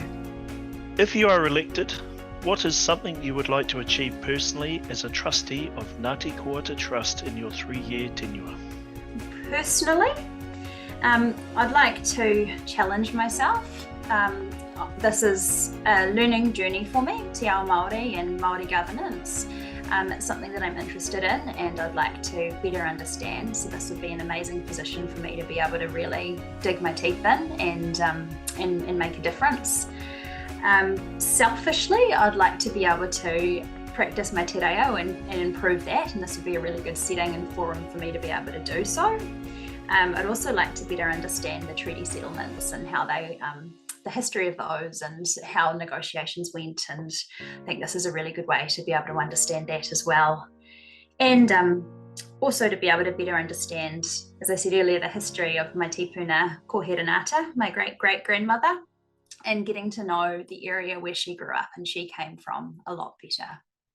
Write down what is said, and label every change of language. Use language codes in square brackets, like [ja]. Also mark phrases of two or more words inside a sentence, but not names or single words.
[en] If you are elected, what is something you would like to achieve personally as a trustee of Ngāti Koata Trust in your 3-year tenure? Personally, I'd like to challenge myself. This is a learning journey for me, [mi] te ao Māori [en] and Māori governance. It's something that I'm interested in and I'd like to better understand. So this would be an amazing position for me to be able to really dig my teeth in and make a difference. Selfishly, I'd like to be able to practice my [mi] te reo [en] and improve that, and this would be a really good setting and forum for me to be able to do so. I'd also like to better understand the treaty settlements and how they, the history of those and how negotiations went, and I think this is a really good way to be able to understand that as well. And also to be able to better understand, as I said earlier, the history of my [mi] tipuna ko Herenata, [en] my great-great-grandmother, and getting to know the area where she grew up and she came from a lot better.